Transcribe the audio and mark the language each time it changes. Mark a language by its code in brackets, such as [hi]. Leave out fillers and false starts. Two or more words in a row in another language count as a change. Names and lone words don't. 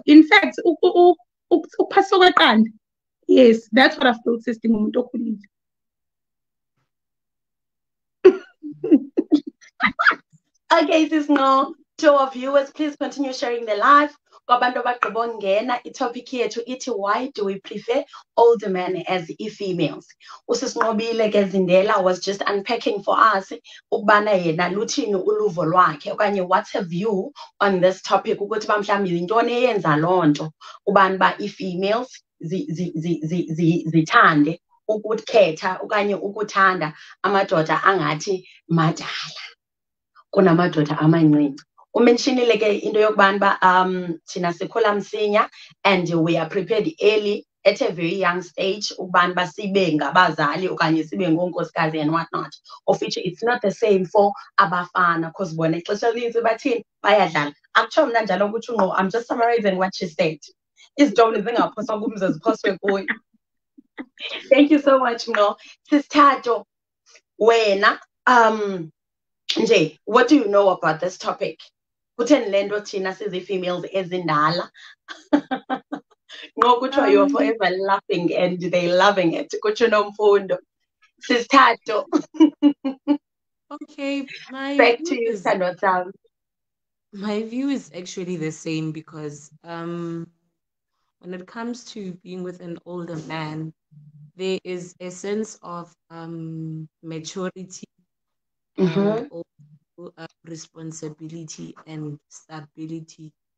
[en] In fact [xh] ukuphathiswa kweqanda, [en] yes, that's what I've noticed [xh] ngumuntu okhulile. [en] Okay, sis Ngo, to our viewers, please continue sharing the live. [xh] Kwabantu abagqiba ukungena, itopic yethu ithi [en] why do we prefer older men as females? Usis Nqobile Zindela was just unpacking for us [xh] ukubana yena luthini uluvo lwakhe okanye [en] what's her view on this topic, [xh] ukuthi bamhlawumbi yintoni eyenza loo nto ubani ba i-females zithande ukukhetha okanye ukuthanda amadoda angathi madala kunamadoda amancinci. Umentionile ke into yokubana ba thina sikhula msinya, [en] and we are prepared early at a very young stage [xh] ukubana ba sibe ngabazali okanye sibe ngonkosikazi [en] and what not, of which it's not the same for [xh] abafana, because bona ixesha elinintsi bathini bayadlala. Akutsho mna njalo ukuthi Ngo, [en] I'm just summarizing what she said. [xh] Izitoni zingaphoswa kumze ziphoswe kuyo. [en] Thank you so much Ngo. Sis Thato, [xh] wena nje, [en] what do you know about this topic? [xh] Kutheni le nto thina sizi-females ezindala? [en] Ngo kuthiwa you're forever laughing and they loving it. [xh] Kutsho Nomfundo. Sis Thato. [en] Okay, Back to you, Sandra. my view is actually the same, because when it comes to being with an older man, there is a sense of maturity and also responsibility and stability,